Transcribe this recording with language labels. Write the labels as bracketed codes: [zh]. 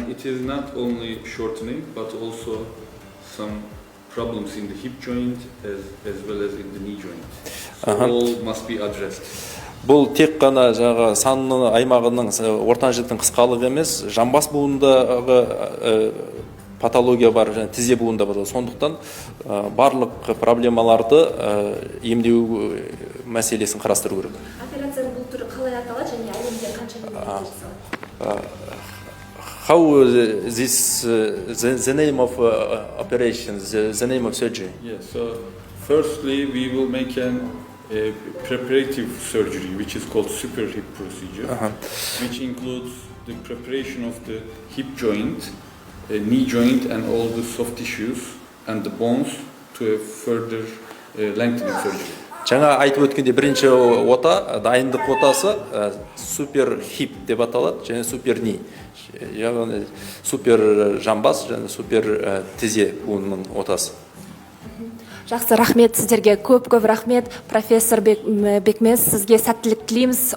[en] And it is not only shortening, but also some problems in the hip joint as well as in the knee joint. So all must be addressed. [kk] Бұл тек қана сан аймағының ортан жіліктің қысқалығы емес, жамбас буындағы патология бар, тізе буында бар. Сондықтан барлық проблемаларды емдеу мәселесін қарастыру керек. Операцияның бұл түрі қалай аталады және әлемде қанша мемлекетте жасалады? [en] How this the name of operations, the name of surgery? Yeah, so firstly we will make a preparative surgery which is called super hip procedure, which includes the preparation of the hip joint, knee joint and all the soft tissues and the bones to a further lengthening surgery. [kk] Жаңа айтып өткенде бірінші ота, дайындық отасы супер хип деп аталады және супер ни. Яғни супер жамбас және супер тізе буынының отасы. Жақсы, рахмет сіздерге, көп рахмет. Профессор Бекмез, сізге сәттілік тілейміз.